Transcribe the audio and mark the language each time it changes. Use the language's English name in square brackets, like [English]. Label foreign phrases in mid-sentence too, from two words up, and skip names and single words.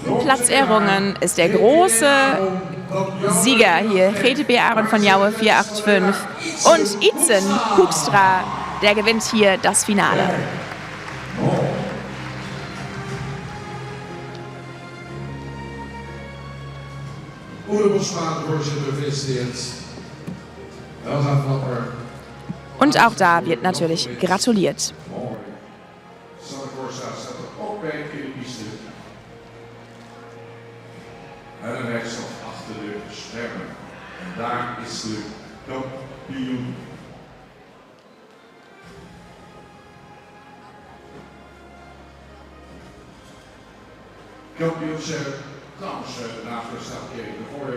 [German] Platz errungen ist der große Sieger hier, GTB Aaron von Jouwe 485 und Itzen Hoekstra, der gewinnt hier das Finale. Und auch da wird natürlich gratuliert. [Dutch] En rechtsaf achter de schermen. En daar is de kampioen. Kampioenschap trouwens daarvoor staat Erik de Gooijer.